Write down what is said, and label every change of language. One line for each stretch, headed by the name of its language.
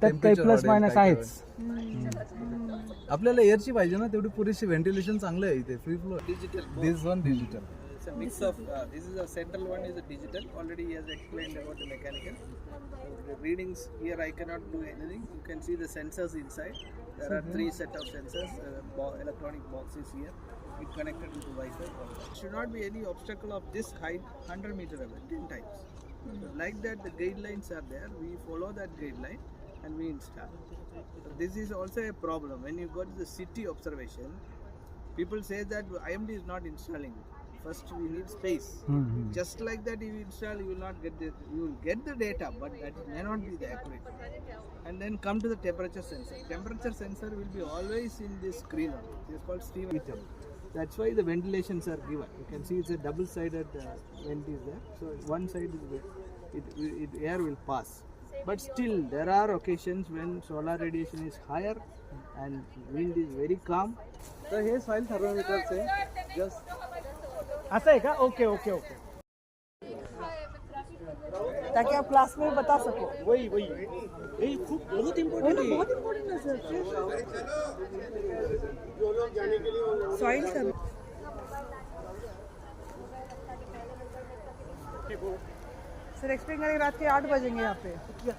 Marathi: त्यात काही plus minus आहेच. आपल्याला एअरची पाहिजे ना तेवढी पुरेशी व्हेंटिलेशन चांगलं आहे इथे.
English: Free flow Digital. This one digital. It's a mix of, this is a central one is a digital. Already he has explained about the mechanical. The readings here I cannot do anything. You can see the sensors inside. There are 3 set of sensors, electronic boxes here. It connected with the Wi-Fi. Should not be any obstacle of this height 100 meter away, 10 times. So like that the guidelines are there. We follow that guideline and we install. So this is also a problem. When you go to the city observation, people say that IMD is not installing it. First we need space. Just like that you install, you will not get you will get the data, but that may not be the accurate. And then come to the temperature sensor. Temperature sensor will be always in this screen only. It is called steam heater. That's why the ventilations are given. You can see it's a double-sided vent is there. So one side is air will pass. But still there are occasions when solar radiation is higher and wind is very calm.
Marathi: तर हे soil थर्मोमीटरचे just असं आहे का? Okay okay okay.
Hindi: ताकि आप class में बता सको. वही वही ये खूप बहुत इम्पोर्टेंट है. बहुत इम्पोर्टेंट है सर. सॉइल कर सर एक्सप्लेन करेंगे. रात के 8 बजेंगे यहाँ पे.